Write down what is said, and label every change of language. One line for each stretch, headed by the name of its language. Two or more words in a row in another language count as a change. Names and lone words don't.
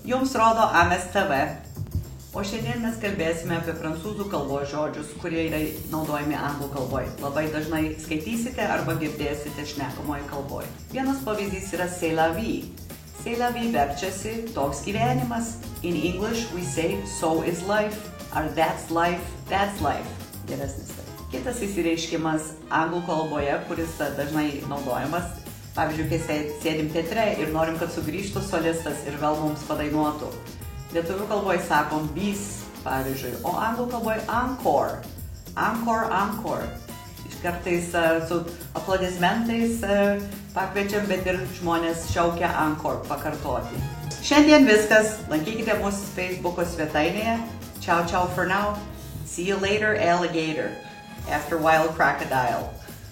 Lithuanian: mums rodo Ames TV. O šiandien mes kalbėsime apie prancūzų kalbos žodžius, kurie yra naudojami anglų kalboje. Labai dažnai skaitysite arba girdėsite šnekamoje kalboje. Vienas pavyzdys yra
French: c'est la vie. C'est la vie
Lithuanian: verčiasi toks gyvenimas.
English: In English we say so is life ar that's life,
Lithuanian: geresnis. Kitas įsireiškimas anglų kalboje, kuris dažnai naudojamas, pavyzdžiui, kai sėdim teatre ir norim, kad sugrįžtų solistas ir vėl mums padainuotų. Lietuvių kalboje sakom bis, pavyzdžiui, o anglų kalboje encore. Encore. Kartais su aplodismentais pakviečiam, bet ir žmonės šaukia encore pakartoti. Šiandien viskas. Lankykite mūsų Facebook'o svetainėje.
English: Ciao for now. See you later, alligator. After wild crocodile.